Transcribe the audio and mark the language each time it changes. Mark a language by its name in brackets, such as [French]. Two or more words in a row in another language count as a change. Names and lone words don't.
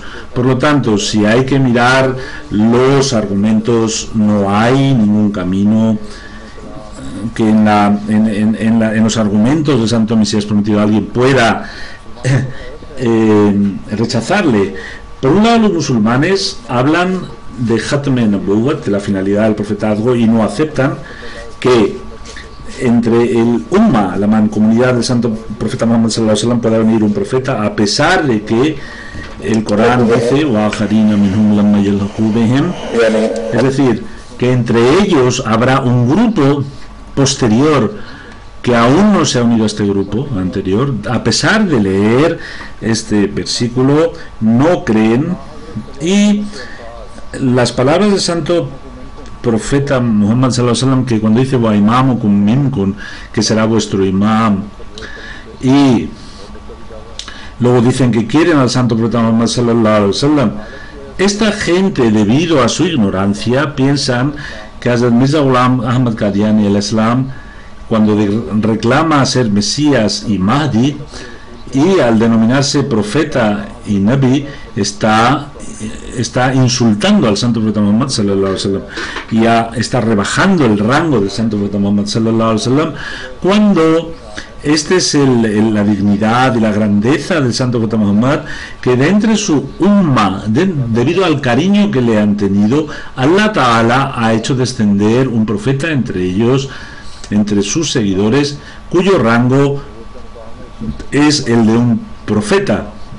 [Spanish] Por lo tanto, si hay que mirar los argumentos, no hay ningún camino que en los argumentos del Santo Mesías prometido alguien pueda rechazarle. Por un lado, los musulmanes hablan de [Arabic] ختم النبوة, [Spanish] de la finalidad del profetazgo, y no aceptan que entre el Umma, la mancomunidad del santo profeta Muhammad [Arabic] صلى الله عليه وسلم, [Spanish] pueda venir un profeta, a pesar de que el Corán dice es decir, que entre ellos habrá un grupo posterior que aún no se ha unido a este grupo anterior. A pesar de leer este versículo, no creen. Y las palabras del santo profeta Muhammad [Arabic] صلى الله عليه وسلم, [Spanish] que cuando dice [Arabic] وإمامكم منكم, [Spanish] que será vuestro imam, y luego dicen que quieren al santo profeta Muhammad sallallahu [Arabic] عليه وسلم, [Spanish] esta gente, debido a su ignorancia, piensan que Hazrat Mirza Ghulam Ahmad Qadiani, el Islam, cuando reclama ser Mesías y Mahdi, y al denominarse profeta y Nabi, está insultando al santo profeta Muhammad [Arabic] صلى الله عليه وسلم, [Spanish] y está rebajando el rango del santo profeta Muhammad [Arabic] صلى الله عليه وسلم, [Spanish] cuando este es la dignidad y la grandeza del santo profeta Muhammad, que de entre su umma, debido al cariño que le han tenido, [Arabic] الله تعالى [Spanish] ha hecho descender un profeta entre ellos, entre sus seguidores, cuyo rango es el de un profeta.